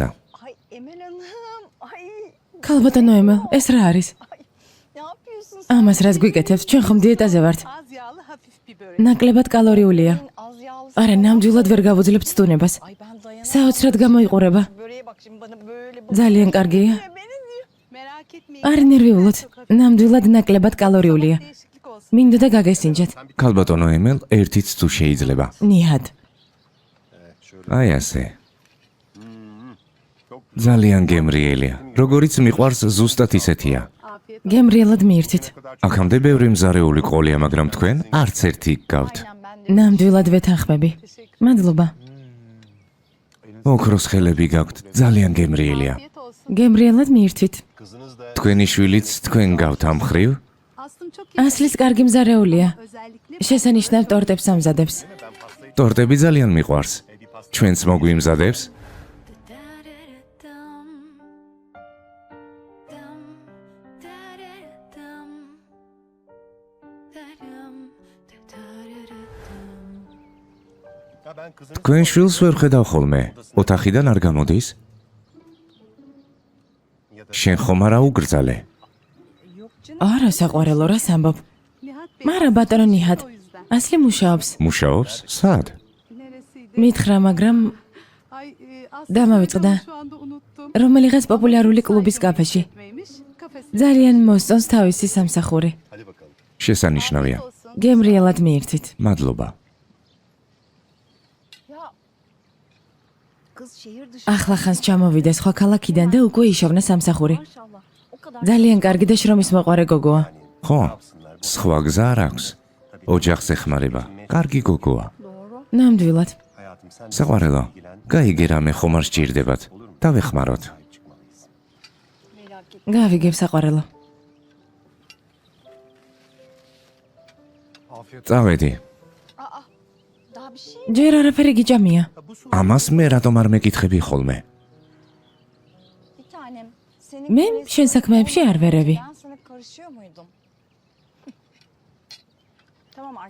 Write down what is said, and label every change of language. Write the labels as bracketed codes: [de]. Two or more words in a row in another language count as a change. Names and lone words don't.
[tr] Ay Emel Hanım. Ay. [ka] ქალბატონო ემელ, ეს რა არის? [tr] Ne yapıyorsun sen? [ka] ამას რას გვიკეთებთ? ჩვენ ხომ დიეტაზე ვართ. [tr] Az yağlı hafif bir börek. [ka] ნაკლებად კალორიულია. [tr] Az yağlı. [ka] არა, ნამდვილად ვერ გავუძლებთ სტუნებას. [tr] Ay ben dayanamam. [ka] საოცრად გამოიყურება. [tr] Böreğe bak şimdi bana böyle [ka] ძალიან კარგია. [tr] Beni diyor. Merak etmeyin. [ka] არ ნერვიულოთ. ნამდვილად ნაკლებად კალორიულია. [tr] Değişiklik olsun. [ka] მინდოდა გაგესინჯეთ. ქალბატონო ემელ, ერთიც თუ შეიძლება. ნიჰად. აი ასე. ძალიან გემრიელია. როგორიც მიყვარს ზუსტად ისეთია. გემრიელად მიირთით. აქამდე ბევრი მზარეული ყოლია, მაგრამ თქვენ არც ერთი გგავთ. [tr] Ben de [ka] ნამდვილად ვეთანხმები. მადლობა. ოქროს ხელები გაქვთ, ძალიან გემრიელია. [tr] afiyet olsun. [ka] გემრიელად მიირთით. თქვენი შვილიც თქვენ გავთ ამ ხრივ? [tr] Aslım çok iyi. [ka] ასლის კარგი მზარეულია. [tr] Özellikle [ka] შესანიშნავ ტორტებს ამზადებს. ტორტები ძალიან მიყვარს. ჩვენც მოგვიმზადებს? თქვენ შვილს ვერ ხედავ ხოლმე. ოთახიდან არ გამოდის? შენ ხომ არა უგრძალე? არა, საყვარელო, რას ამბობ? [tr] Nihat Bey [ka] მარა ბატონო ნიჰად. [tr] o yüzden. [ka] ასლი მუშაობს. მუშაობს? სად? [tr] Neresiydi? [ka] მითხრა, მაგრამ [tr] Ay [ka] დამავიწყდა. [tr] şu anda unuttum. [ka] რომელიღაც პოპულარული კლუბის კაფეში. [tr] Etmeymiş. Kafesi. [ka] ძალიან მოსწონს თავისი სამსახური. შესანიშნავია. [tr] Olsun. [ka] გემრიელად მიირთით. მადლობა. [tr] Ya. Kız şehir dışı. [ka] ახლა ხანს ჩამოვიდა სხვა ქალაქიდან და უკვე იშოვნა სამსახური. [tr] Maşallah. O kadar. [ka] ძალიან კარგი და შრომის მოყარე გოგოა. ხო? სხვა გზა არ აქვს. ოჯახს ეხმარება. კარგი გოგოა. ნამდვილად. საყვარელო, გაიგე რამე ხომ არ სჭირდებათ. დავეხმაროთ. გავიგებ საყვარელო. წავედი. [tr] Daha bir şey. [ka] ჯერ არაფერი გიჭამია. ამას მე რატომ არ მეკითხები ხოლმე? [tr] Bir tanem. Senin [ka] მე [tr] karesi- [ka] შენ საქმეებში არ ვერევი. [tr] Ben sana karışıyor muydum? Tamam artık.